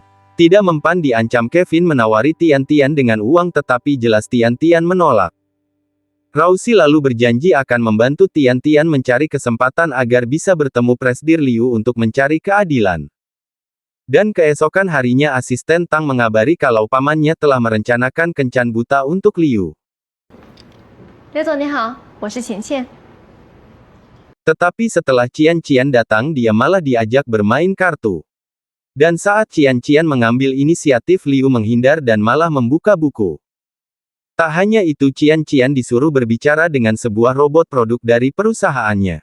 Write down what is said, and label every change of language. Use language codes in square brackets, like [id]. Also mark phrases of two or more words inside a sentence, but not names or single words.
[id] Tidak mempan diancam Kevin menawari Tian Tian dengan uang tetapi jelas Tian Tian menolak. Rauxi lalu berjanji akan membantu Tian Tian mencari kesempatan agar bisa bertemu Presdir Liu untuk mencari keadilan. Dan keesokan harinya asisten Tang mengabari kalau pamannya telah merencanakan kencan buta untuk Liu. [zh] 刘总你好，我是钱倩。 [id] Tetapi setelah Qian Qian datang dia malah diajak bermain kartu. Dan saat Qian Qian mengambil inisiatif Liu menghindar dan malah membuka buku. Tak hanya itu Qian Qian disuruh berbicara dengan sebuah robot produk dari perusahaannya.